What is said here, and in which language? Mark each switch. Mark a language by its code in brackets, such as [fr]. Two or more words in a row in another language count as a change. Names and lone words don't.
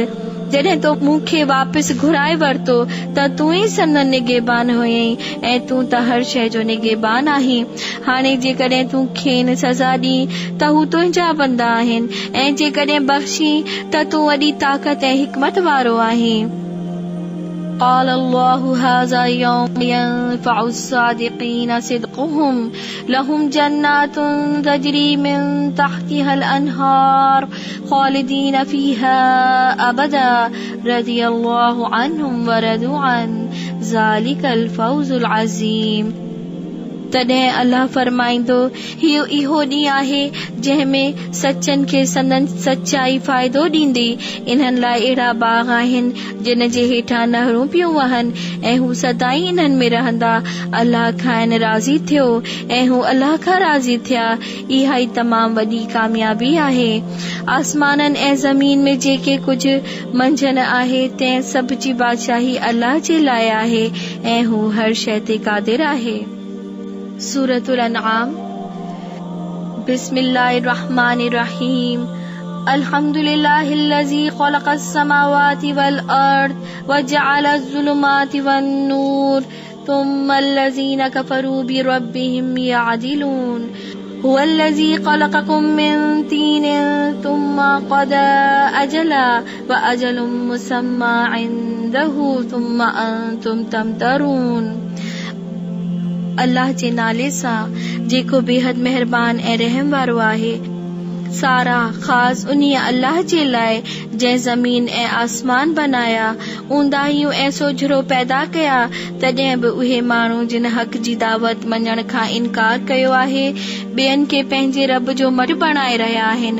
[sd] जॾहिं तो मूंखे वापसि घुराए वरितो त तूं ई संदन निगहबान हुयईं ऐं तूं त हर शइ जो निगहबान आहीं। हाणे जेकॾहिं तूं खेनि सज़ा ॾी त हू तुंहिंजा बंदा आहिनि ऐं जेकॾहिं बख़्शी त तूं वॾी ताक़त ऐं हिकमत वारो आहीं। [ar] قال الله هذا يوم ينفع الصادقين صدقهم لهم جنات تجري من تحتها الأنهار خالدين فيها أبدا رضي الله عنهم ورضوا عنه ذلك الفوز العظيم। [sd] तॾहिं अल्लाह फरमाईंदो इहो ॾींहुं आहे जंहिंमें सचनि खे संदन सचाई फ़ाइदो ॾींदी। इन्हनि लाइ अहिड़ा बाग आहिनि जिन जे हेठां नहरूं पियूं वहनि ऐं हू सदाई इन्हनि में रहंदा। अल्लाह खां राज़ी थियो ऐं हू अल्लाह खां राज़ी थिया। इहा ई तमामु वॾी कामयाबी आहे। आसमाननि ऐं ज़मीन में जेके कुझु मंझंदि आहे तंहिं सभ जी बादशाही अल्लाह जे लाइ आहे ऐं हू हर शइ ते क़ादिर आहे। [ar] سورة الأنعام بسم الله الرحمن الرحيم الحمد لله الذي خلق السماوات والأرض وجعل الظلمات والنور ثم الذين كفروا بربهم يعدلون هو الذي خلقكم من طين ثم قضى أجلا وأجل مسمى عنده ثم أنتم تمترون. [sd] अल्लाह जे नाले सां जेको बेहद मेहरबान ऐं रहम वारो आहे। सारा ख़ास उन्ही अल्लाह जे लाइ जंहिं ज़मीन ऐं आसमान बनाया ऊंदाहियूं ऐं सोझरो पैदा कया। तॾहिं बि उहे माण्हू जिन हक़ जी दावत मञण खां इनकार कयो आहे ॿियनि खे पंहिंजे रब जो मट बणाए रहिया आहिनि।